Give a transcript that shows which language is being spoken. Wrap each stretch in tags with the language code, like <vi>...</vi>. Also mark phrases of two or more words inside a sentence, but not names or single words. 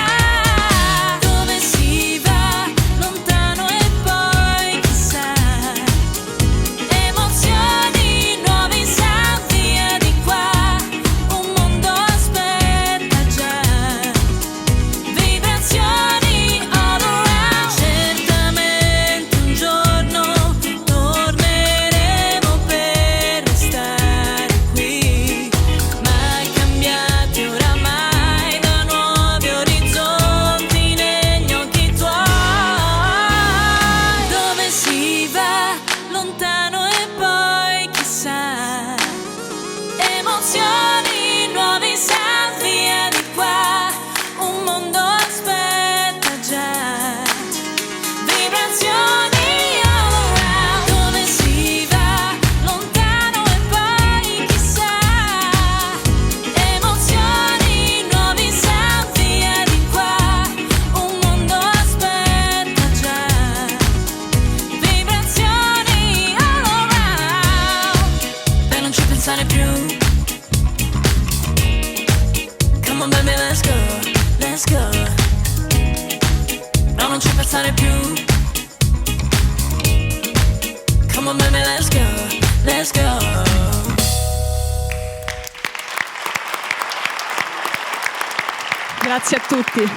<it>Dove si va, lontano e poi chissà. Emozioni nuovi, sa via di qua, un mondo aspetta già. Vibrazioni</it> <en>all around.</en> <it>Certamente un giorno torneremo per restare qui, mai cambiati oramai da nuovi orizzonti negli occhi tuoi. Dove si va, lontano e poi chissà. Emozioni nuovi, sa via di qua, un mondo aspetta già. Vibrazioni</it> <en>all around.</en> <it>Dove si va, lontano e poi chissà. Emozioni nuovi, sa via di qua, un mondo aspetta già. Vibrazioni</it> <en>all around.</en> <it>Per non ci pensare più.</it> <en>Come on baby, let's go, let's go.</en> <it>No, non ci pensare più.</it> <en>Come on baby, let's go, let's go.</en> <it>Grazie a tutti.</it>